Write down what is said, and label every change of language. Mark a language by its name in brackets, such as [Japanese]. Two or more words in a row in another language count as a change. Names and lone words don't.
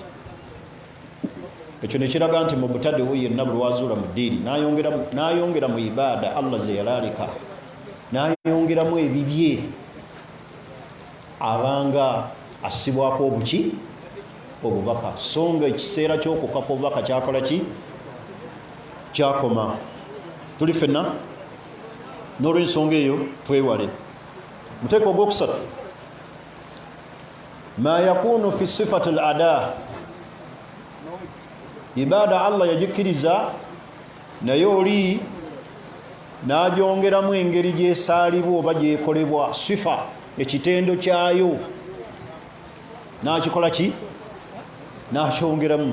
[Ganda] Ekyo ne kiraga nti mu butadde we yenna buli wazuula mu ddiini n'ayongera mu ibaada Allah ze yalaalika, n'ayongeramu ebibye, abanga assibwako obuki? Obubaka. So nga ekiseera ky'okukaka obubaka kyakola ki? Kyakoma. Tuli ffenna n'olw'ensonga eyo twewale. Muteeko ogwokusatu, [Arabic] ما يكون في صفة الأداء. [Ganda] Ibaada Allah yagikkiriza, naye oli n'agyongeramu engeri gy'esaalibwa oba gyekolebwa, sifa, ekitendo kyayo, n'akikola ki? N'akyongeramu.